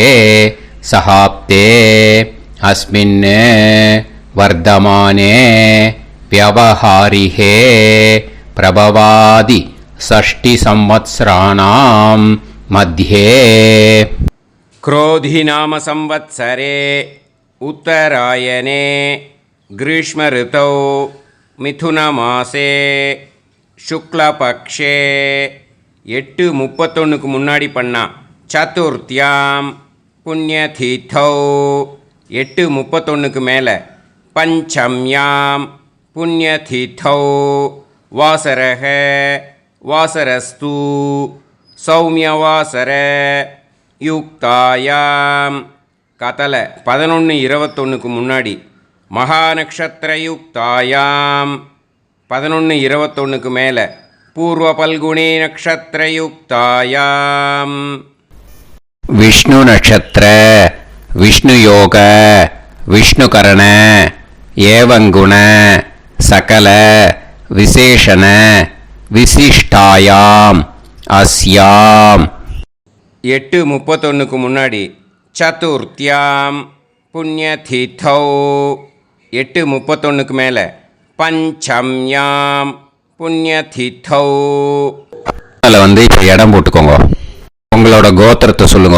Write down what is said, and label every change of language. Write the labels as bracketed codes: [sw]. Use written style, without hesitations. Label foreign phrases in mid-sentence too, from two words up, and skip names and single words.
[sa] सहाब्दे अस्मिन् वर्धमाने व्यवहारिहे प्रभवादि 6 संवत्सराणां मध्ये क्रोधिनाम संवत्सरे उत्तरायणे ग्रीष्म ऋतौ मिथुनमासे शुक्लपक्षे 8:31 [ta] முன்னாடி பண்ணா [sa] चतुर्थ्यां पुण्यतिथौ 8:31 मेले पञ्चम्यां पुण्यतिथौ वासरक वासरस्तु सौम्यवासर युक्तायां कतलै 11:21 मुन्नाडि मघानक्षत्रयुक्तायां 11:21 मेले पूर्व फल्गुनी नक्षत्रयुक्तायां विष्णु नक्षत्र विष्णु योग विष्णुकरण एवं गुण सकल विशेषण विशिष्टायाम अस्याम 8:31 मुन्नाडि चतुर्थ्यां पुण्यतिथौ 8:31 मेले पञ्चम्यां पुण्यतिथौ. [ta] அதில் வந்து இப்போ இடம் போட்டுக்கோங்க. உங்களோட கோத்திரத்தை சொல்லுங்க.